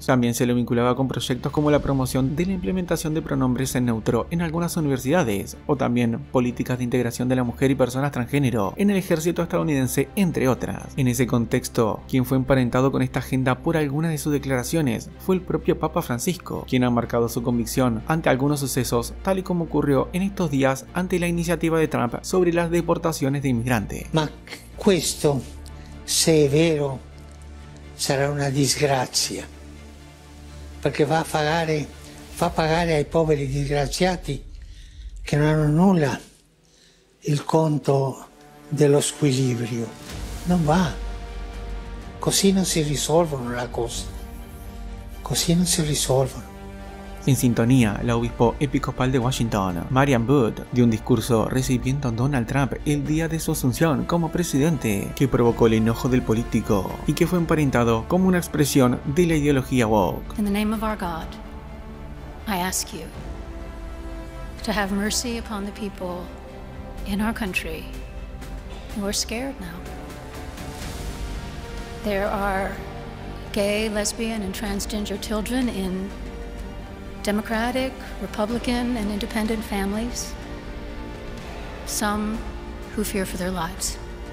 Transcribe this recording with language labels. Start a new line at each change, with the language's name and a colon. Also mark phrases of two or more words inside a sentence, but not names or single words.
Spanish: También se lo vinculaba con proyectos como la promoción de la implementación de pronombres en neutro en algunas universidades, o también políticas de integración de la mujer y personas transgénero en el ejército estadounidense, entre otras. En ese contexto, quien fue emparentado con esta agenda por algunas de sus declaraciones fue el propio Papa Francisco, quien ha marcado su convicción ante algunos sucesos, tal y como ocurrió en estos días ante la iniciativa de Trump sobre las deportaciones de inmigrantes.
Italian: Ma questo, se è vero, sarà una disgrazia, perché fa pagare ai poveri disgraziati che non hanno nulla il conto dello squilibrio. Non va. Così non si risolvono le cose. Così non si risolvono.
Spanish: En sintonía, la obispo episcopal de Washington, Marian Booth, dio un discurso recibiendo a Donald Trump el día de su asunción como presidente, que provocó el enojo del político y que fue emparentado como una expresión de la ideología woke.
English: In the name of our God, I ask you to have mercy upon the people in our country who are scared now. There are gay, lesbian, and transgender children in Democratic, Republican, and independent families, some who fear for their lives.